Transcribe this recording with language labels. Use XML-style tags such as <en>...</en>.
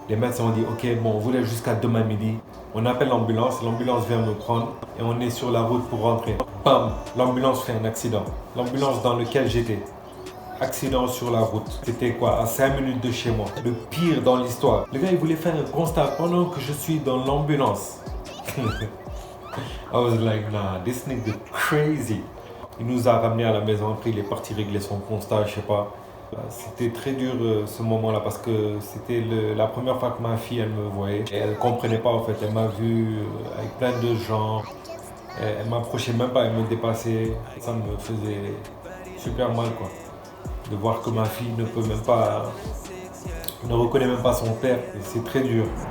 <fr>Les médecins ont dit, ok, bon, on vous laisse jusqu'à demain midi. On appelle l'ambulance vient me prendre et on est sur la route pour rentrer. Bam, l'ambulance fait un accident. L'ambulance dans laquelle j'étais. Accident sur la route. C'était quoi? À 5 minutes de chez moi. Le pire dans l'histoire. Le gars, il voulait faire un constat pendant que je suis dans l'ambulance.</fr> <en>I was like, nah, this nigga crazy.</en> <fr>Il nous a ramenés à la maison. Après, il est parti régler son constat, je sais pas. C'était très dur ce moment-là parce que c'était la première fois que ma fille elle me voyait et elle ne comprenait pas en fait. Elle m'a vu avec plein de gens, elle m'approchait même pas, elle me dépassait. Ça me faisait super mal quoi. De voir que ma fille ne peut même pas, ne reconnaît même pas son père. Et c'est très dur.</fr>